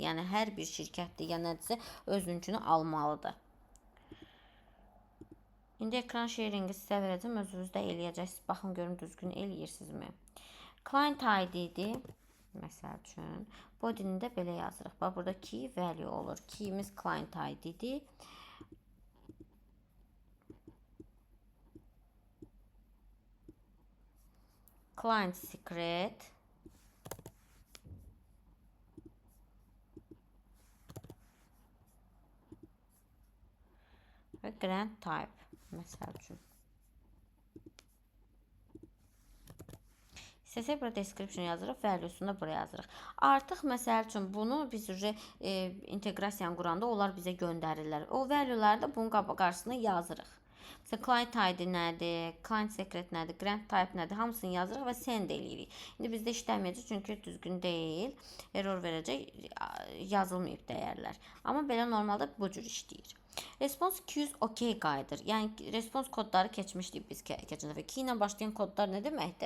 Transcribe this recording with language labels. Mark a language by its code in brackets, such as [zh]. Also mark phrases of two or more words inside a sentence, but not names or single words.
[az] Yəni, hər bir şirkətdir, ya nədirsə özününkünü almalıdır. İndi ekran sharingi sizə verəcəm, özünüz də eləyəcəksiniz. Baxın, görün, düzgün eləyirsinizmi? [en] Client ID-dir, [az] məsəl üçün. Body-ni də belə yazırıq. Bax, burada [en] key value [az] olur. Keyimiz [en] client ID-dir. Client secret. [az] Və [en] grant type. [az] Məsəl üçün. İstəsək burada description yazırıq, value'sunu da buraya yazırıq. Artıq məsəl üçün bunu biz inteqrasiyanı quranda onlar bizə göndərirlər. O value'ları da bunun qarşısına yazırıq. Məsələn, [en] client ID [az] nədir, [en] client secret [az] nədir, [en] grant type [az] nədir, hamısını yazırıq və send eləyirik. İndi bizdə işləməyəcək, çünki düzgün deyil, error verəcək, yazılmayıb dəyərlər. Amma belə normalda bu cür işləyir. [en] Response queues OK [az] qayıdır. Yəni, response kodları keçmişdik biz keçən dəfə. Key ilə başlayan kodlar nə deməkdir?